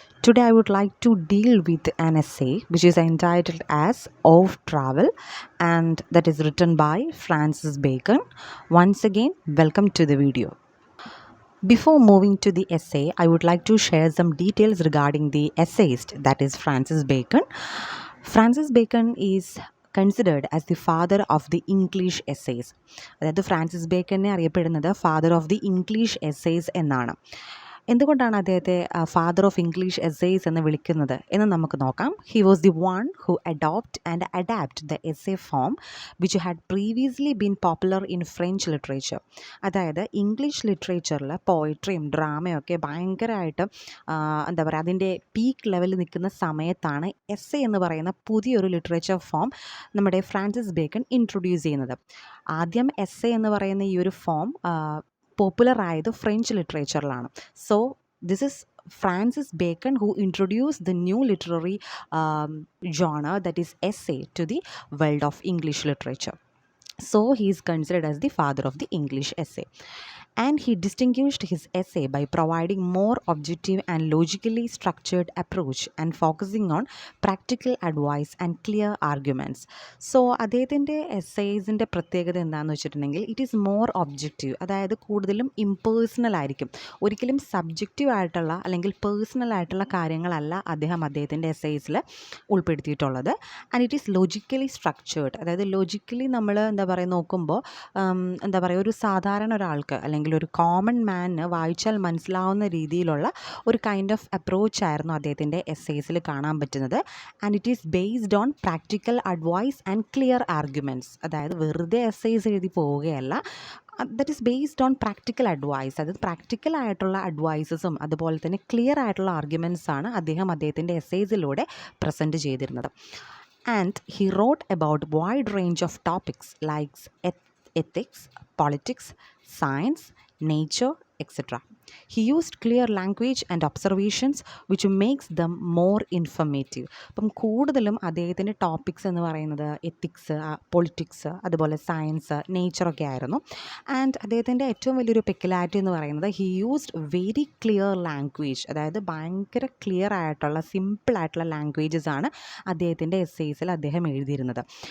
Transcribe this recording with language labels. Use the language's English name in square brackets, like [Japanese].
[English] Today I would like to deal with an essay which is entitled as Of Travel, and that is written by Francis Bacon. Once again, welcome to the video. Before moving to the essay, I would like to share some details regarding the essayist, that is Francis Bacon. Francis Bacon is considered as the father of the English essays. [Malayalam] അതായത് Francis ബേക്കനെ അറിയപ്പെടുന്നത് [English] father of the English essays [Malayalam] എന്നാണ്. എന്തുകൊണ്ടാണ് അദ്ദേഹത്തെ [English] father of English essays [Malayalam] എന്ന് വിളിക്കുന്നത് എന്ന് നമുക്ക് നോക്കാം. [English] He was the one who adopt and adapt the essay form which had previously been popular in French literature. [Malayalam] അതായത് ഇംഗ്ലീഷ് ലിറ്ററേച്ചറിൽ പോയിട്രിയും ഡ്രാമയും ഒക്കെ ഭയങ്കരമായിട്ട് എന്താ പറയുക, അതിൻ്റെ പീക്ക് ലെവലിൽ നിൽക്കുന്ന സമയത്താണ് എസ്സേ എന്ന് പറയുന്ന പുതിയൊരു ലിറ്ററേച്ചർ ഫോം നമ്മുടെ ഫ്രാൻസിസ് ബേക്കൺ ഇൻട്രൊഡ്യൂസ് ചെയ്യുന്നത്. ആദ്യം എസ്സേ എന്ന് പറയുന്ന ഈ ഒരു ഫോം പോപ്പുലർ ആയത് French ലിറ്ററേച്ചറിലാണ്. [English] So this is Francis Bacon who introduced the new literary genre, that is essay, to the world of English literature. So he is considered as the father of the English essay. And he distinguished his essay by providing more objective and logically structured approach and focusing on practical advice and clear arguments. [Malayalam] So അദ്ദേഹത്തിൻ്റെ എസ്സേസിൻ്റെ പ്രത്യേകത എന്താണെന്ന് വെച്ചിട്ടുണ്ടെങ്കിൽ [English] it is more objective, [Malayalam] അതായത് കൂടുതലും impersonal ആയിരിക്കും. ഒരിക്കലും subjective ആയിട്ടുള്ള അല്ലെങ്കിൽ പേഴ്സണൽ ആയിട്ടുള്ള കാര്യങ്ങളല്ല അദ്ദേഹത്തിൻ്റെ എസ്സേസിൽ ഉൾപ്പെടുത്തിയിട്ടുള്ളത്. [English] and it is logically structured, [Malayalam] അതായത് ലോജിക്കലി നമ്മൾ എന്താ പറയുക നോക്കുമ്പോൾ എന്താ പറയുക, ഒരു സാധാരണ ഒരാൾക്ക് അല്ലെങ്കിൽ ഒരു കോമൺ മാനിന് വായിച്ചാൽ മനസ്സിലാവുന്ന രീതിയിലുള്ള ഒരു കൈൻഡ് ഓഫ് അപ്രോച്ച് ആയിരുന്നു അദ്ദേഹത്തിൻ്റെ എസ്സേസിൽ കാണാൻ പറ്റുന്നത്. [English] And it is based on practical advice and clear arguments. [Malayalam] അതായത് വെറുതെ എസ്സേസ് എഴുതി പോവുകയല്ല, [English] That is based on practical advice. [Malayalam] അതായത് പ്രാക്ടിക്കൽ ആയിട്ടുള്ള അഡ്വൈസസും അതുപോലെ തന്നെ ക്ലിയർ ആയിട്ടുള്ള ആർഗ്യുമെൻറ്റ്സാണ് അദ്ദേഹത്തിൻ്റെ എസ്സേസിലൂടെ പ്രസൻറ്റ് ചെയ്തിരുന്നത്. [English] And he wrote about wide range of topics like ethics, politics, science, nature, etc. He used clear language and observations which makes them more informative. [Malayalam] അപ്പം കൂടുതലും അദ്ദേഹത്തിൻ്റെ ടോപ്പിക്സ് എന്ന് പറയുന്നത് എത്തിക്സ്, പൊളിറ്റിക്സ്, അതുപോലെ സയൻസ്, നേച്ചറൊക്കെ ആയിരുന്നു. ആൻഡ് അദ്ദേഹത്തിൻ്റെ ഏറ്റവും വലിയൊരു പെക്യുലാരിറ്റി എന്ന് പറയുന്നത് [English] he used very clear language, [Malayalam] അതായത് ഭയങ്കര ക്ലിയർ ആയിട്ടുള്ള സിമ്പിൾ ആയിട്ടുള്ള ലാംഗ്വേജസ് ആണ് അദ്ദേഹത്തിൻ്റെ എസ്സേസിൽ അദ്ദേഹം എഴുതിയിരുന്നത്.